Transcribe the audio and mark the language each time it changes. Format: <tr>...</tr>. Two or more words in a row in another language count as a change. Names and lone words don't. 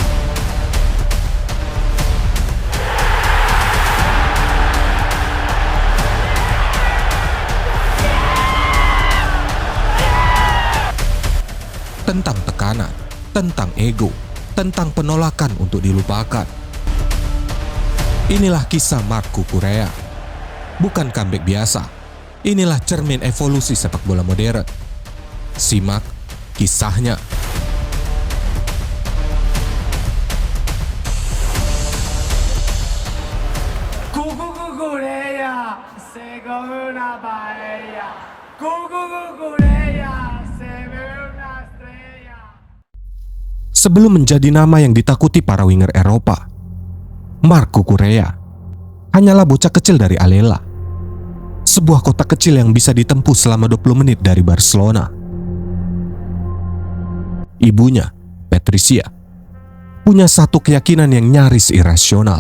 <id>Tentang tekanan, tentang ego, tentang penolakan untuk dilupakan. Inilah kisah Mark Cucurella. Bukan comeback biasa. Inilah cermin evolusi sepak bola modern. Simak kisahnya.</id> <es>Cucurella, según una paella. Cucurella, se ve una estrella.</es> <id>Sebelum menjadi nama yang ditakuti para winger Eropa, Mark Cucurella hanyalah bocah kecil dari Alella, sebuah kota kecil yang bisa ditempuh selama 20 menit dari Barcelona. Ibunya, Patricia, punya satu keyakinan yang nyaris irasional.</id>